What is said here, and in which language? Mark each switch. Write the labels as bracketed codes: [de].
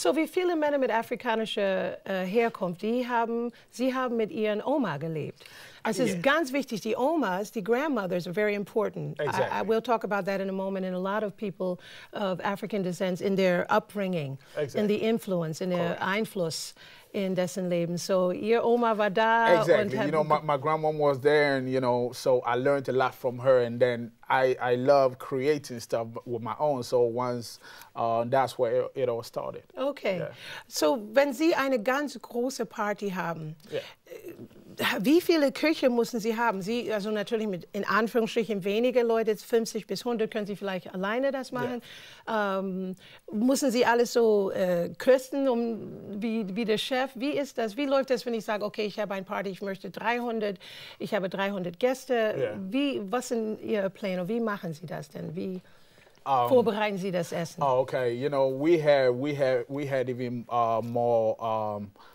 [de] so wie viele Männer mit afrikanischer Herkunft, Sie haben mit ihren Oma gelebt. Es ist ganz wichtig, die Omas, die grandmothers are very important. [en] Exactly. I will talk about that in a moment, and a lot of people of African descent in their upbringing, in the influence, in their Einfluss in dessen Leben. [de] So Ihr Oma war da. [en] Exactly. You know, my grandmom was there, and you know, so I learned a lot from her, and then I love creating stuff with my own. So once that's where it all started. Okay. Yeah. [de] So wenn Sie eine ganz große Party haben, wie viele Küche müssen Sie haben? Sie, also natürlich mit in Anführungsstrichen wenige Leute, 50 bis 100 können Sie vielleicht alleine das machen. Müssen Sie alles so kosten, wie der Chef? Wie ist das? Wie läuft das, wenn ich sage, okay, ich habe eine Party, ich möchte 300, ich habe 300 Gäste. Was sind Ihre Pläne? Wie machen Sie das denn? Wie vorbereiten Sie das Essen? [en] Oh, okay. You know, we had even more.